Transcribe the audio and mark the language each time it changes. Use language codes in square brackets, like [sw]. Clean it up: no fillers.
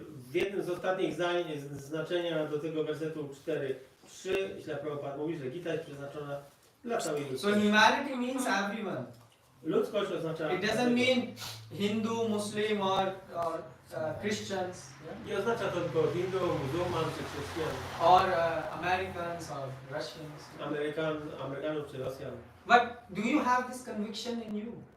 [pl] W jednym z ostatnich zdań znaczenia do tego wersetu 4:3 Śla Prabhupada mówi, że Gita jest przeznaczona dla całej [en] So [pl] ludzkości. [en] humanity means everyone. [pl] Ludzkość oznacza... [en] It doesn't mean Hindu, Muslim or Christians, yeah? [pl] Nie oznacza to tylko Hindu, muzułman czy chrześcijan, [en] Or Americans or Russians. [pl] Amerykanów czy Rosjan. [en] But do you have this conviction in you?